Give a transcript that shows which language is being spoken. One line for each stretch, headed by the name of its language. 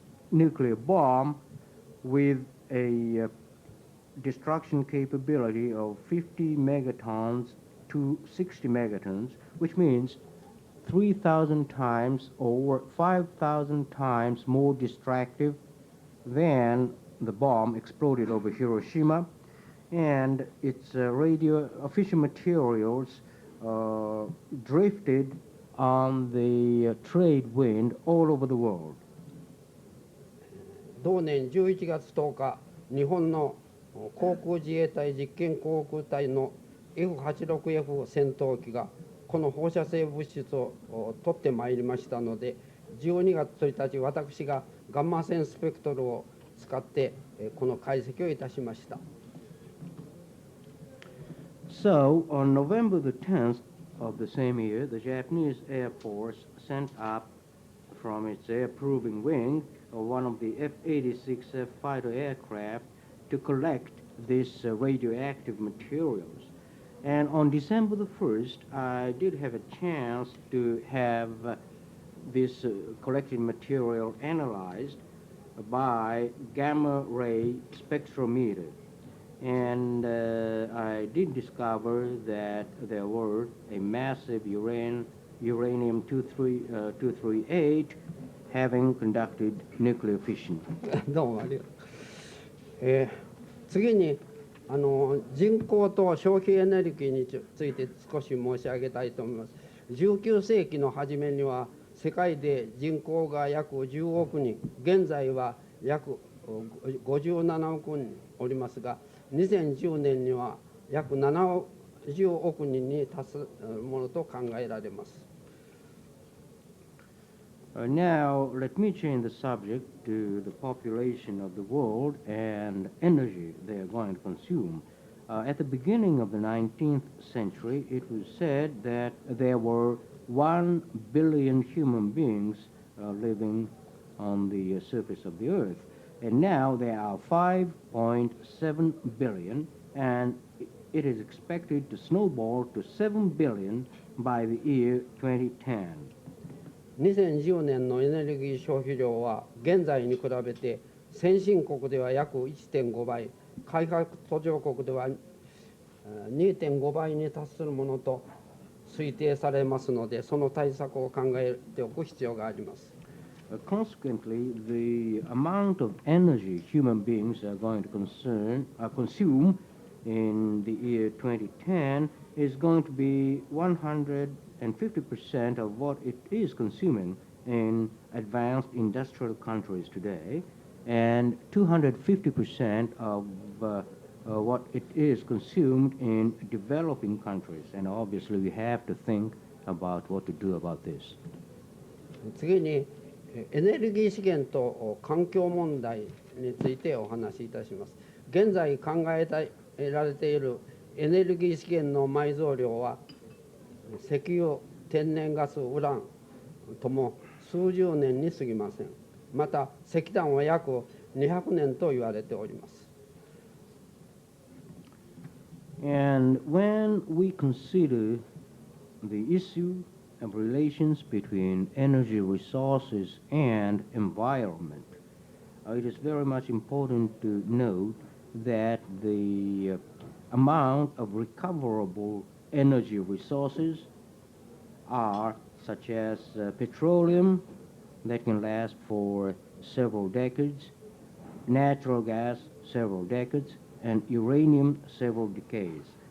English: nuclear bomb with a destruction capability of 50 megatons to 60 megatons, which means 3,000 times or 5,000 times more destructive than the bomb exploded over Hiroshima, and its official materials drifted on the trade wind all over the world.
Japanese: 同年11月10日、日本の航空自衛隊実験航空隊の F86F 戦闘機がこの放射性物質を取ってまいりましたので、12月1日、私がガンマ線スペクトルを使ってこの解析をいたしました。
English: So, on November the 10th of the same year, the Japanese Air Force sent up from its air-proving wing one of the F-86F fighter aircraft to collect these radioactive materials. And on December the 1st, I did have a chance to have this collected material analyzed by gamma ray spectrometer. And I did discover that there were a massive uranium-238 having conducted nuclear fission.
Japanese: どうもありがとう。次に人口と消費エネルギーについて少し申し上げたいと思います。 19世紀の初めには世界で人口が約10億人、現在は約57億人おりますが、2010年には約70億人に達すものと考えられます。
English: Now, let me change the subject to the population of the world and energy they are going to consume. At the beginning of the 19th century, it was said that there were 1 billion human beings living on the surface of the earth. And now there are 5.7 billion, and it is expected to snowball to 7 billion by the year 2010.
Japanese: 2010年のエネルギー消費量は現在に比べて先進国では約 1.5 倍、開発途上国では 2.5 倍に達するものと推定されますので、その対策を考えておく必要があります。
English: Consequently, the amount of energy human beings are going to consume in the year 2010 is going to be 150% of what it is consuming in advanced industrial countries today, and 250% of what it is consumed in developing countries. And obviously we have to think about what to do about this.
Japanese: 次にエネルギー資源と環境問題についてお話しいたします。現在考えられているエネルギー資源の埋蔵量は石油、天然ガス、ウランとも数十年に過ぎません。また石炭は約200年と言われております。
English: And when we consider the issue relations between energy resources and environment. It is very much important to note that the amount of recoverable energy resources are such as petroleum that can last for several decades, natural gas several decades, and uranium several decades.